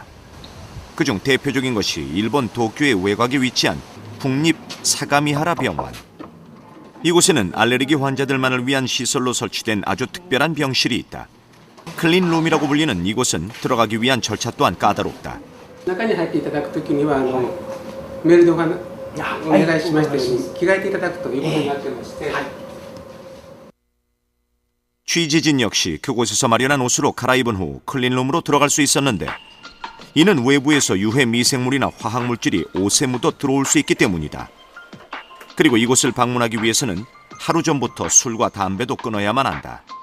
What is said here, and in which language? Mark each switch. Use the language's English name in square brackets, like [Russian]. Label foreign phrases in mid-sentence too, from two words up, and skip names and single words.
[Korean] 그중 대표적인 것이 일본 도쿄의 외곽에 위치한 국립 사가미하라 병원. 이곳에는 알레르기 환자들만을 위한 시설로 설치된 아주 특별한 병실이 있다. 클린룸이라고 불리는 이곳은 들어가기 위한 절차 또한 까다롭다. [Japanese] 中に入っていただくときにはメールでお願いしましたように着替えていただくということになってまして。 [Korean] 취재진 역시 그곳에서 마련한 옷으로 갈아입은 후 클린룸으로 들어갈 수 있었는데 이는 외부에서 유해 미생물이나 화학물질이 옷에 묻어 들어올 수 있기 때문이다. 그리고 이곳을 방문하기 위해서는 하루 전부터 술과 담배도 끊어야만 한다.